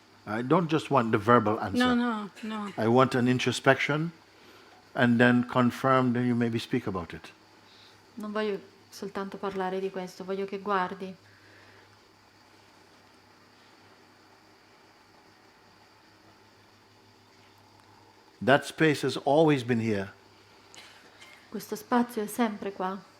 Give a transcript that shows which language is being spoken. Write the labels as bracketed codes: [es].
[en] I don't just want the verbal answer. No. I want an introspection and then confirm, then you maybe speak about it. [it] Non voglio soltanto parlare di questo, voglio che guardi. [en] That space has always been here. [it] Questo spazio è sempre qua.